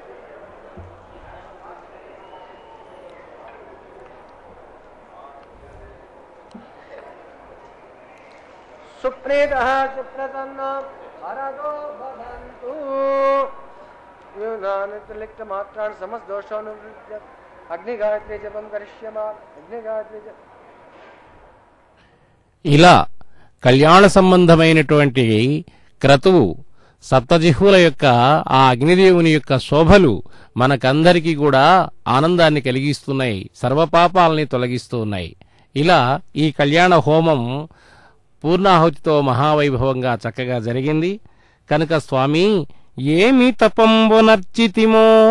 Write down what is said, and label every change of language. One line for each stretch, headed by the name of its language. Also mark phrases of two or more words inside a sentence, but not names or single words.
Sanskrit: सुप्रीतः सुप्रसन्नो हरदो भवन्तु। लिप्तमात्रान् समस्तदोषानुवृत्य अग्निगायत्री जपं करिष्यामः। अग्निगायत्री
Telugu: ఇలా కళ్యాణ సంబంధమైనటువంటి క్రతువు సప్తజిహ్వుల యొక్క ఆ అగ్నిదేవుని యొక్క శోభలు మనకందరికీ కూడా ఆనందాన్ని కలిగిస్తున్నాయి, సర్వపాపాలని తొలగిస్తూ ఉన్నాయి. ఇలా ఈ కళ్యాణ హోమం పూర్ణాహుతితో మహావైభవంగా చక్కగా జరిగింది కనుక స్వామి ఏమి తపంబునర్చితిమో